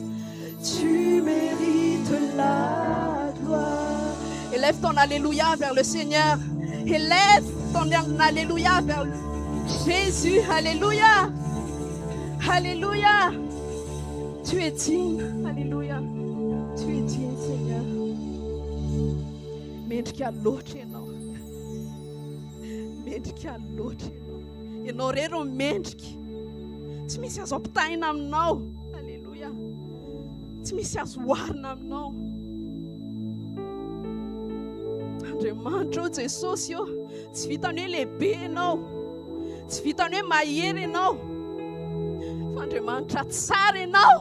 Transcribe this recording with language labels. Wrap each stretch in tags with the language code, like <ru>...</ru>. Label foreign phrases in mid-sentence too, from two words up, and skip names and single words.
<fr>Tu mérites la gloire. Élève ton alléluia vers le Seigneur. Élève ton alléluia vers Jésus. Alléluia. Alléluia. Tu es digne. Alléluia. Tu es digne, Seigneur.</fr> <mg>Mendrika loatra ianao. mendrika loatra ianao rery mendrika tsy misy azo ampitahina aminao. Alleluia. Tsy misy azo oharina aminao. Andriamanitra ô Jesosy ô, tsy vitany hoe lehibe ianao, tsy vitany hoe mahery ianao, fa Andriamanitra tsara ianao.</mg>